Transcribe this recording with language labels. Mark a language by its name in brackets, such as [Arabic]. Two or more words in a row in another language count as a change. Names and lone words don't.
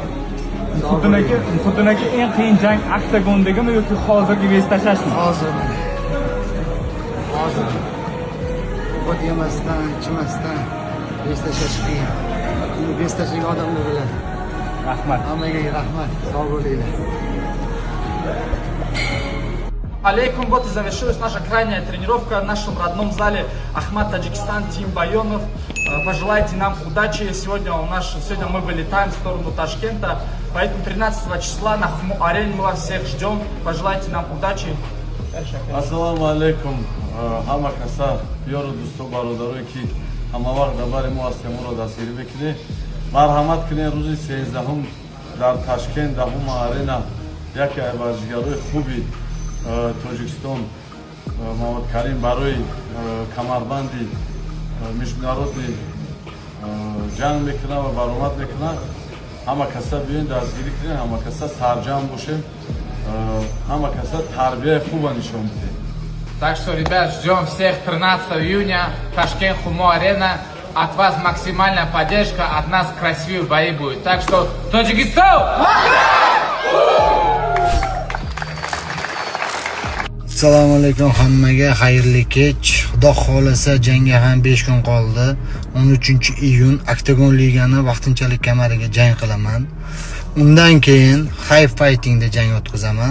[Uzbek] Xuddi eng qiyin jang oktagondagimi yoki hozirgi vest tashlashmi? Hozir. Ovqat yemasdan, ichmasdan vest tashlash qiyin. Buni vest tashlagan odamlar biladi. Rahmat. Hammaga rahmat. Sog' bo'linglar. [Russian] Алейкум, вот и завершилась наша крайняя тренировка в нашем родном зале Ахмат Таджикистан, Тим Байонов. Пожелайте нам удачи. Сегодня мы вылетаем в сторону Ташкента, поэтому 13 числа на Хму-арене мы вас всех ждем. Пожелайте нам удачи. [Arabic] السلام عليكم. [Tajik] Хама каса биёру дӯсту бародарое ки ҳамавақт дар бари мо ҳастем, моро дастгирӣ мекунед. Марҳамат кунед, рӯзи 13 дар Ташкент дар Хму-арена яке аз варзишгарои хуби Тоҷикистон Муҳаммад Карим барои камарбанди международӣ ҷанг мекунад ва баромад мекунад. Ҳама каса биёед дастгирӣ кунед, ҳама каса сарҷам бошем, ҳама каса тарбияи хуба нишон бидем. [Russian] Так что, ребят, ждем всех 13 июня, Ташкент, Хму-арена. От вас максимальная поддержка, от нас красивые бои будут. Так что, Таджикистан! [Uzbek] Assalomu alaykum hammaga, xayrli kech. Xudo xolasa jangga ham 5 kun qoldi. 13-iyun Oktagon ligani vaqtinchalik kamariga jang qilaman. Undan keyin High Fightingda jang o'tkazaman.